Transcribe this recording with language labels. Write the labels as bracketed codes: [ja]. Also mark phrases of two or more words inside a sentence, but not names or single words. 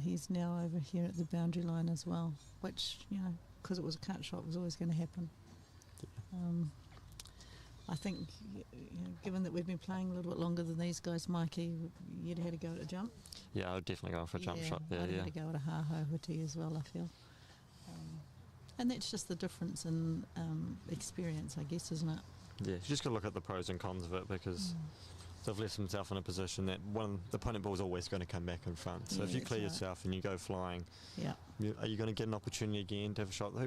[en] He's now over here at the boundary line as well, which, you know, because it was a cut shot, was always going to happen. I think, you know, given that we've been playing a little bit longer than these guys, Mikey, you'd had a go at a jump. Yeah, I would definitely go for a jump shot there. I'd had a go at a ha-ho-huti as well, I feel. And that's just the difference in experience, I guess, isn't it? Yeah, you just got to look at the pros and cons of it, because they've left themselves in a position that the opponent ball is always going to come back in front. So if you clear yourself and you go flying, are you going to get an opportunity again to have a shot at the hoop?